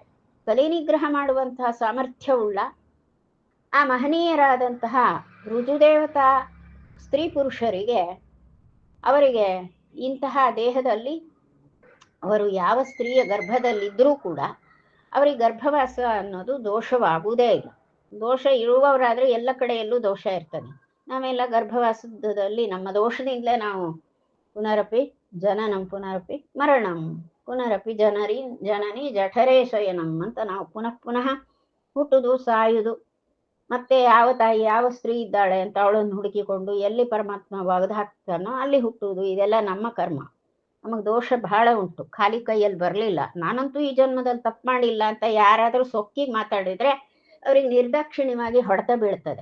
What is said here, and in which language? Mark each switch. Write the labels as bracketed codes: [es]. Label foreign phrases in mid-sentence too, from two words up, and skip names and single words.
[kn] ಕಲಿನಿಗ್ರಹ ಮಾಡುವಂತಹ ಸಾಮರ್ಥ್ಯವುಳ್ಳ ಆ ಮಹನೀಯರಾದಂತಹ ಋಜುದೇವತಾ ಸ್ತ್ರೀ ಪುರುಷರಿಗೆ, ಅವರಿಗೆ ಇಂತಹ ದೇಹದಲ್ಲಿ ಅವರು ಯಾವ ಸ್ತ್ರೀಯ ಗರ್ಭದಲ್ಲಿದ್ದರೂ ಕೂಡ ಅವರಿಗೆ ಗರ್ಭವಾಸ ಅನ್ನೋದು ದೋಷವಾಗುವುದೇ ಇಲ್ಲ. ದೋಷ ಇರುವವರಾದರೆ ಎಲ್ಲ ಕಡೆಯಲ್ಲೂ ದೋಷ ಇರ್ತದೆ. ನಾವೆಲ್ಲ ಗರ್ಭವಾಸದಲ್ಲಿ ನಮ್ಮ ದೋಷದಿಂದಲೇ ನಾವು [sa] ಪುನರಪಿ ಜನನಂ ಪುನರಪಿ ಮರಣಂ ಪುನರಪಿ ಜನನಿ ಜಠರೇ ಶಯನಂ [kn] ಅಂತ ನಾವು ಪುನಃ ಪುನಃ ಹುಟ್ಟುದು, ಸಾಯುವುದು, ಮತ್ತೆ ಯಾವ ತಾಯಿ ಯಾವ ಸ್ತ್ರೀ ಇದ್ದಾಳೆ ಅಂತ ಅವಳನ್ನು ಹುಡುಕಿಕೊಂಡು ಎಲ್ಲಿ ಪರಮಾತ್ಮ ಒಗೆದು ಹಾಕ್ತಾನೋ ಅಲ್ಲಿ ಹುಟ್ಟುವುದು, ಇದೆಲ್ಲ ನಮ್ಮ ಕರ್ಮ. ನಮಗ್ ದೋಷ ಬಹಳ ಉಂಟು, ಖಾಲಿ ಕೈಯಲ್ಲಿ ಬರ್ಲಿಲ್ಲ. ನಾನಂತೂ ಈ ಜನ್ಮದಲ್ಲಿ ತಪ್ಪು ಮಾಡಿಲ್ಲ ಅಂತ ಯಾರಾದ್ರೂ ಸೊಕ್ಕಿಗೆ ಮಾತಾಡಿದ್ರೆ ಅವ್ರಿಗೆ ನಿರ್ದಾಕ್ಷಿಣ್ಯವಾಗಿ ಹೊಡೆತ ಬೀಳ್ತದೆ.